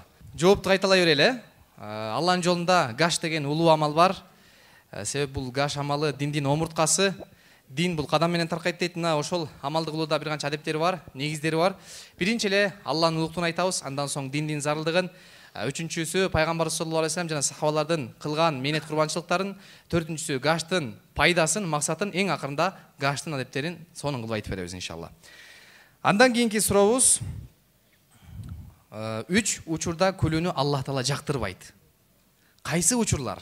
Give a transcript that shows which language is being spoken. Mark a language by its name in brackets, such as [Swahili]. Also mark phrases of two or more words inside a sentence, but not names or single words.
[Kyrgyz] Жоопту кайталай берели. Алланын жолунда гаш деген улуу амал бар. Себеп бул гаш амалы диндин омурткасы. Дин бул кадам менен таркайт дейт. Мына ошол амалды кылууда бир канча адептери бар, негиздери бар. Биринчи эле Алланын улуктугун айтабыз, андан соң диндин зарылдыгын, үчүнчүсү Пайгамбар [Arabic] صلى الله عليه وسلم [Kyrgyz] жана сахабалардын кылган менет курбанчылыктарын, төртүнчүсү гаштын пайдасын, максатын, эң акырында гаштын адептерин сонун кылып айтып беребиз иншалла. Андан кийинки сурообуз 3 учурда күлүүнү Аллах Таала жактырбайт. Кайсы учурлар?